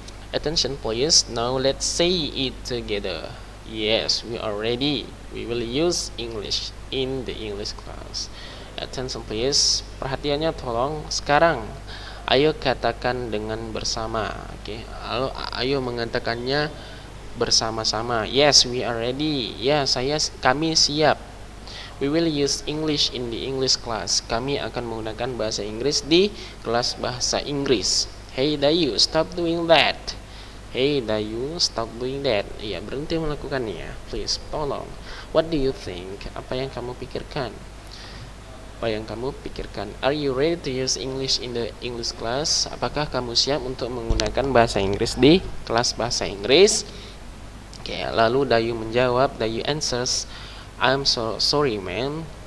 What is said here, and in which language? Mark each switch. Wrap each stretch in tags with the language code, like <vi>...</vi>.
<en>Attention please, now let's say it together. Yes, we are ready. We will use English in the English class. Attention please,</en> <id>perhatiannya tolong. Sekarang, ayo katakan dengan bersama. Oke, ayo mengatakannya bersama-sama.</id> <en>Yes, we are ready.</en> <id>Ya, kami siap.</id> <en>We will use English in the English class.</en> <id>Kami akan menggunakan bahasa Inggris di kelas bahasa Inggris.</id> <en>Hey Dayu, stop doing that. Hey Dayu, stop doing that.</en> <id>Iya, berhenti melakukannya.</id> <en>Please,</en> <id>tolong.</id> <en>What do you think?</en> <id>Apa yang kamu pikirkan?</id> <en>Are you ready to use English in the English class?</en> <id>Apakah kamu siap untuk menggunakan bahasa Inggris di kelas bahasa Inggris? Oke, lalu Dayu menjawab.</id> <en>Dayu answers, I'm so sorry, ma'am.</en>